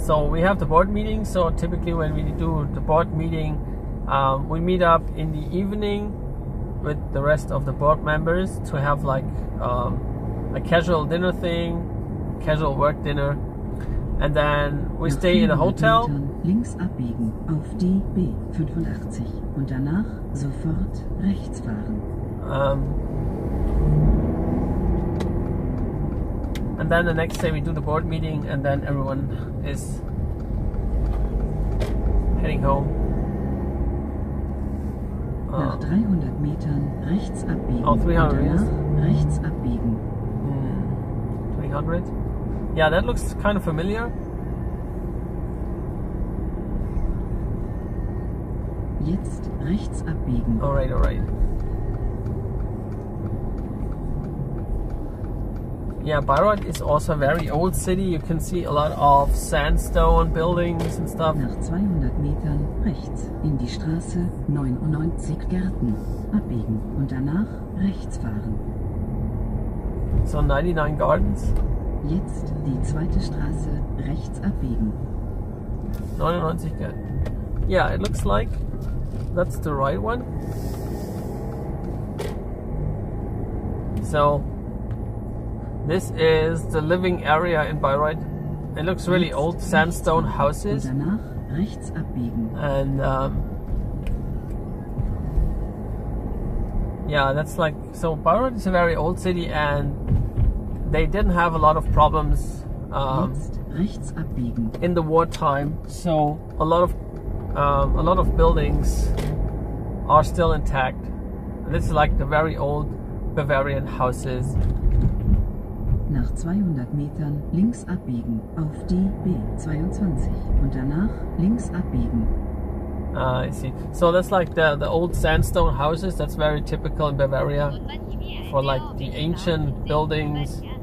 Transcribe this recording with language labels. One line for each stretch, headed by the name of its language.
English: So we have the board meeting. So typically when we do the board meeting, we meet up in the evening with the rest of the board members to have like a casual dinner thing, casual work dinner, and then we stay in a hotel.
German: Links abbiegen auf die B85 und danach sofort rechts fahren.
English: And then the next day we do the board meeting, and then everyone is heading home.
German: Nach 300 Metern rechts abbiegen.
English: Oh, 300
German: und
English: meters.
German: danach rechts abbiegen.
English: 300. Yeah, that looks kind of familiar.
German: Jetzt rechts abbiegen.
English: Alright, alright. Yeah, Bayreuth is also a very old city. You can see a lot of sandstone buildings and stuff.
German: Nach 200 Metern rechts in die Straße 99 Gärten abbiegen und danach rechts fahren.
English: So 99 Gardens.
German: Jetzt die zweite Straße rechts abbiegen.
English: 99 Gardens. Yeah, it looks like that's the right one. So this is the living area in Bayreuth. It looks really old, sandstone houses.
German: Und danach rechts abbiegen.
English: And yeah, that's like, so Bayreuth is a very old city, and they didn't have a lot of problems
German: Jetzt rechts abbiegen.
English: in the wartime. So a lot of buildings are still intact. And this is like the very old Bavarian houses.
German: Nach 200 Metern links abbiegen auf die B22 und danach links abbiegen.
English: I see. So that's like the old sandstone houses. That's very typical in Bavaria for like the ancient buildings.